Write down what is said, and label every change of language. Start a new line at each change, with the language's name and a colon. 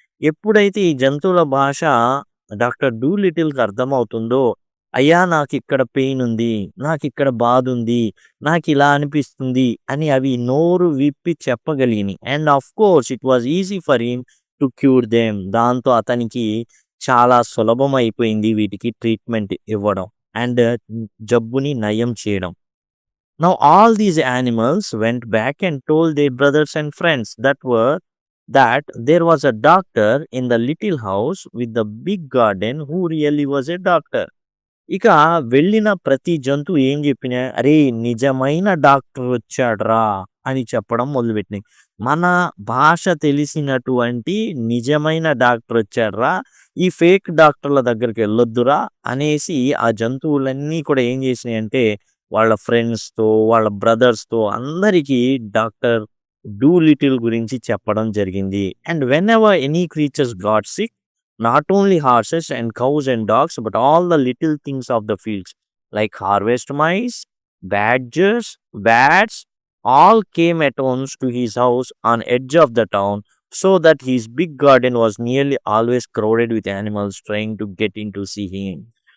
Telugu: ఎప్పుడైతే ఈ జంతువుల భాష డాక్టర్ డూలిటిల్‌కి అర్థమవుతుందో, అయ్యా నాకిక్కడ పెయిన్ ఉంది, నాకిక్కడ బాధుంది, నాకిలా అనిపిస్తుంది అని అవి నోరు విప్పి చెప్పగలిగినయి.
English: And of course it was easy for him to cure them.
Telugu: దాంతో అతనికి చాలా సులభమైపోయింది వీటికి ట్రీట్మెంట్ ఇవ్వడం అండ్ జబ్బుని నయం చేయడం.
English: Now all these animals went back and told their brothers and friends that there was a doctor in the little house with the big garden who really was a doctor.
Telugu: ఇక వెళ్ళిన ప్రతి జంతువు ఏం చెప్పినా, "అరే! నిజమైన డాక్టర్ వచ్చాడురా" అని చెప్పడం మొదలుపెట్టినాయి. మన భాష తెలిసినటువంటి నిజమైన డాక్టర్ వచ్చాడురా, ఈ ఫేక్ డాక్టర్ల దగ్గరికి వెళ్ళొద్దురా అనేసి ఆ జంతువులన్నీ కూడా ఏం చేసినాయంటే వాళ్ళ ఫ్రెండ్స్‌తో, వాళ్ళ బ్రదర్స్‌తో అందరికీ డాక్టర్ డూలిటిల్ గురించి చెప్పడం జరిగింది.
English: And whenever any creatures got sick, not only horses and cows and dogs, but all the little things of the fields, like harvest mice, badgers, bats, all came at once to his house on edge of the town, so that his big garden was nearly always crowded with animals trying to get in to see him.